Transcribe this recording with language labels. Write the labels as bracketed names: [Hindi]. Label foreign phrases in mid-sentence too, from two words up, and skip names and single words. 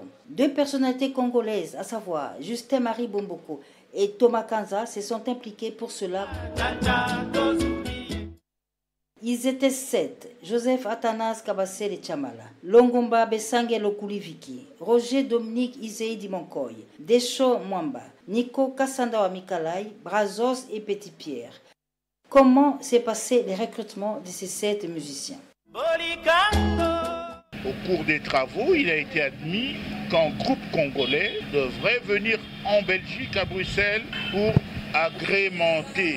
[French] Deux personnalités congolaises, à savoir Justin-Marie Bomboko et Thomas Kanza, se sont impliqués pour cela. Ils étaient 7. Joseph Athanas Kabasele Chamala, Longomba Besange Lokuliviki, Roger Dominique Izei Dimonkoy, Desho Mwamba, Nico Kassanda wa Mikalai, Brazos et Petit Pierre. Comment s'est passé le recrutement de ces 7 musiciens? Au cours des travaux, il a été admis qu'un groupe congolais devrait venir en Belgique, à Bruxelles, pour agrémenter.